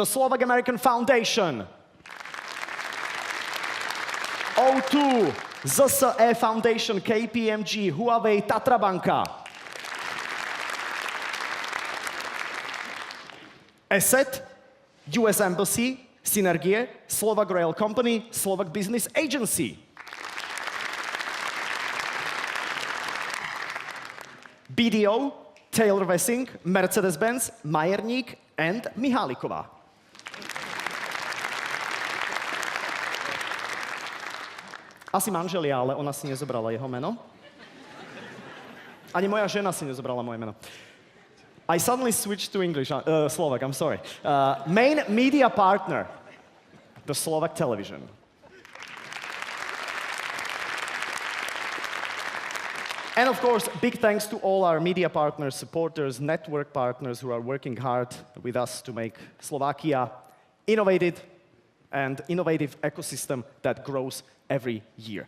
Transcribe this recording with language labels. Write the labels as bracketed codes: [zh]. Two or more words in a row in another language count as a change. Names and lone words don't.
[en] the Slovak-American Foundation, O2, ZSE Foundation, KPMG, Huawei, Tatra Banka, Asset, US Embassy, Synergie, Slovak Rail Company, Slovak Business Agency. BDO, Taylor Wessing, Mercedes-Benz, Majerník and Miháliková. [sk] Asi manželia, ale ona si nezobrala jeho meno. Ani moja žena si nezobrala moje meno. [en] I suddenly switched to English, Slovak, I'm sorry. Main media partner, the Slovak television. And of course, big thanks to all our media partners, supporters, network partners who are working hard with us to make Slovakia innovative ecosystem that grows every year.